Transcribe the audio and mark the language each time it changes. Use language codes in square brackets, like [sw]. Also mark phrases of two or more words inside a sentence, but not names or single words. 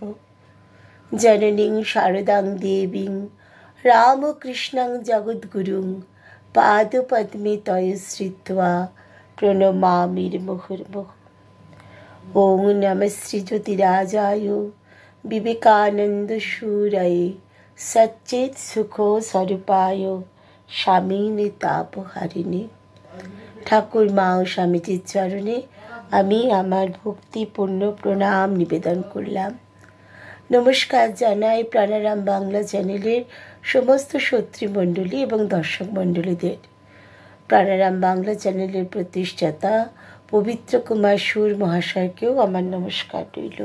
[sa] जननीं शारदां देवीं रामकृष्णं जगद्गुरुं पादपद्मे तये श्रित्वा प्रणमामि मुहुर्मुहुः। ओं नमः श्रीज्योतिराजाय विवेकानंद शूरये सच्चित सुखो स्वरूपाय स्वामिने तापहारिणे। [bn] ঠাকুর মা ও স্বামীজির চরণে আমি আমার ভক্তিপূর্ণ প্রণাম নিবেদন করলাম। নমস্কার জানাই প্রাণারাম বাংলা চ্যানেলের সমস্ত শ্রোতৃমণ্ডলী এবং দর্শক মণ্ডলীদের। প্রাণারাম বাংলা চ্যানেলের প্রতিষ্ঠাতা পবিত্র কুমার সুর মহাশয়কেও আমার নমস্কার রইল।